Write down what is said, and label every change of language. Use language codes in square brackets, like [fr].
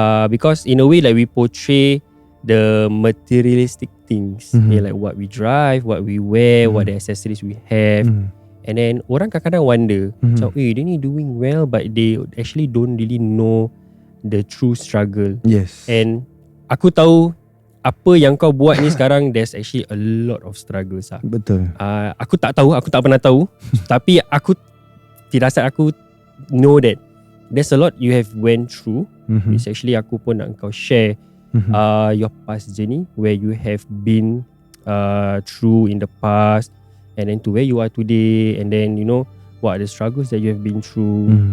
[en] Because in a way like we portray the materialistic things, like what we drive, what we wear, what the accessories we have, and then [ms] orang kadang-kadang [en] wonder, [ms] macam, dia ni [en] doing well, but they actually don't really know the true struggle. Yes. [ms] And aku tahu apa yang kau buat ni sekarang, [en] there's actually a lot of struggles [ms] lah. Betul. Aku tak pernah tahu, tapi aku firasat aku [en] know that there's a lot you have went through, which actually [ms] aku pun nak kau [en] share your past journey, where you have been through in the past, and then to where you are today, and then what are the struggles that you have been through.